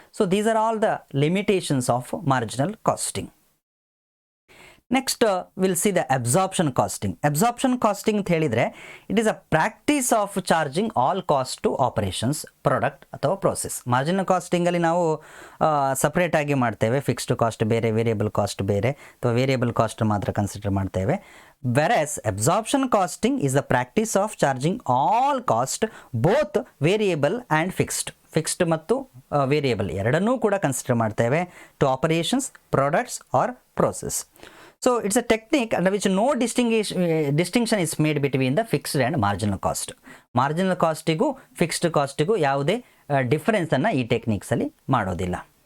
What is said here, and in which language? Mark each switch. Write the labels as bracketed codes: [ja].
[en] So these are all the limitations of marginal costing. Next we'll see the absorption costing. Absorption costing [kn] ಅಂತ ಹೇಳಿದರೆ [en] it is a practice of charging all cost to operations, product ಅಥವಾ process. [kn] Marginal ಕಾಸ್ಟಿಂಗಲ್ಲಿ ನಾವು separate ಆಗಿ ಮಾಡ್ತೇವೆ. Fixed cost ಬೇರೆ, variable cost ಬೇರೆ ಅಥವಾ variable cost ಮಾತ್ರ ಕನ್ಸಿಡರ್ ಮಾಡ್ತೇವೆ. [en] whereas absorption costing is the practice of charging all cost both variable and fixed. [kn] Fixed ಮತ್ತು ವೇರಿಯಬಲ್ ಎರಡನ್ನೂ ಕೂಡ ಕನ್ಸಿಡರ್ ಮಾಡ್ತೇವೆ [en] To operations, products or process. So it's a technique under which no distinction is made between the fixed and marginal cost. [kn] Marginal ಕಾಸ್ಟಿಗೂ fixed ಕಾಸ್ಟಿಗೂ ಯಾವುದೇ ಡಿಫರೆನ್ಸನ್ನು ಈ ಟೆಕ್ನಿಕ್ಸಲ್ಲಿ ಮಾಡೋದಿಲ್ಲ.